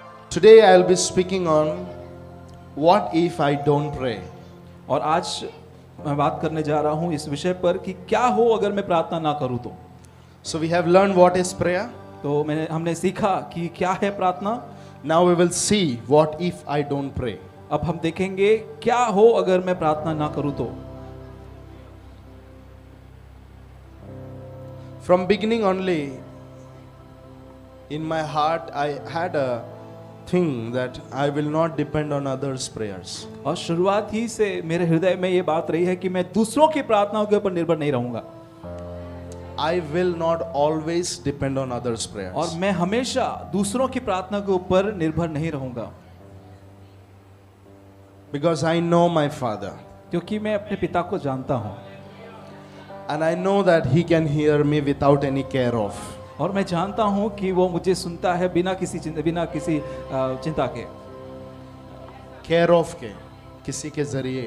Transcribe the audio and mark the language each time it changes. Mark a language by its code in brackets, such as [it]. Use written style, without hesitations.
[en] Today I'll be speaking on what if I don't pray. [hi] और आज मैं बात करने जा रहा हूँ इस विषय पर कि क्या हो अगर मैं प्रार्थना ना करूँ तो। [en] So we have learned what is prayer. [hi] तो हमने सीखा कि क्या है प्रार्थना। [en] Now we will see what if I don't pray. [hi] अब हम देखेंगे क्या हो अगर मैं प्रार्थना ना करूँ तो। [en] From beginning only, in my heart I had a thing that I will not depend on others' prayers. [hi] और शुरुआत ही से मेरे हृदय में ये बात रही है कि मैं दूसरों की प्रार्थनाओं के ऊपर निर्भर नहीं रहूंगा। [en] I will not always depend on others' prayers. [hi] और मैं हमेशा दूसरों की प्रार्थना के ऊपर निर्भर नहीं रहूंगा। [en] Because I know my Father. [hi] क्योंकि मैं अपने पिता को जानता हूँ। [en] And I know that He can hear me without any care of. [hi] और मैं जानता हूँ कि वो मुझे सुनता है बिना किसी चिंता के। Care of के, किसी के जरिए,